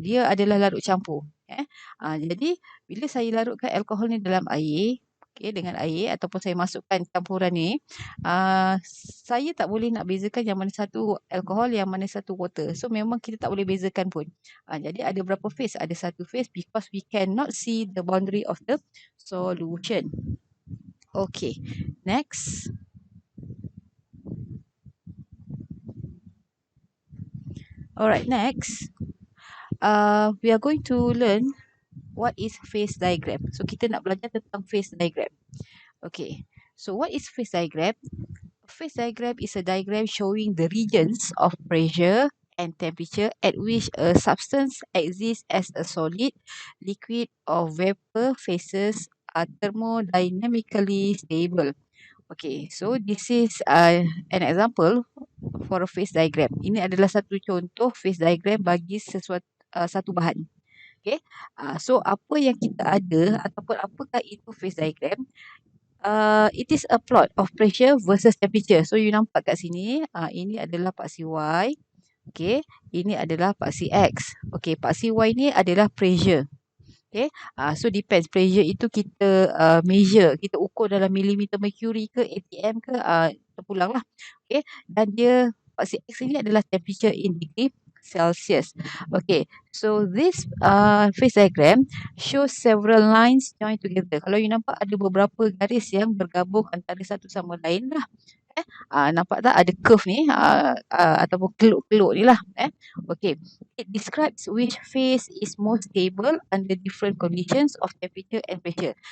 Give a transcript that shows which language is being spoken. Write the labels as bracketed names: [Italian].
[Malay] Dia adalah larut campur. Jadi bila saya larutkan alkohol ni dalam air, okay, dengan air ataupun saya masukkan campuran ni, saya tak boleh nak bezakan yang mana satu alkohol, yang mana satu water. So memang kita tak boleh bezakan pun. Jadi ada berapa phase? Ada satu phase [English] because we cannot see the boundary of the solution. Okay, next. Alright, next. We are going to learn what is phase diagram. [Malay] So kita nak belajar tentang [English] phase diagram. Okay, so what is phase diagram? Phase diagram is a diagram showing the regions of pressure and temperature at which a substance exists as a solid, liquid or vapor phases are thermodynamically stable. Okay, so this is an example for a phase diagram. [Malay] Ini adalah satu contoh phase diagram bagi satu bahan. Okay, so apa yang kita ada ataupun apakah itu phase diagram? [English] It is a plot of pressure versus temperature. [Malay] So you nampak kat sini, ini adalah paksi Y. Okay, ini adalah paksi X. Okay, paksi Y ni adalah pressure. Okay, so depends. Pressure itu kita measure, kita ukur dalam millimeter mercury ke, atm ke, terpulang lah. Okay, dan dia paksi X ini adalah temperature in degree Celsius. [English] Okay, so this phase diagram shows several lines joined together. [Malay] Kalau you nampak ada beberapa garis yang bergabung antara satu sama lain lah. Nampak tak ada curve ni ataupun keluk-keluk ni lah. [English] Okay, it describes which phase is most stable under different conditions of temperature and pressure.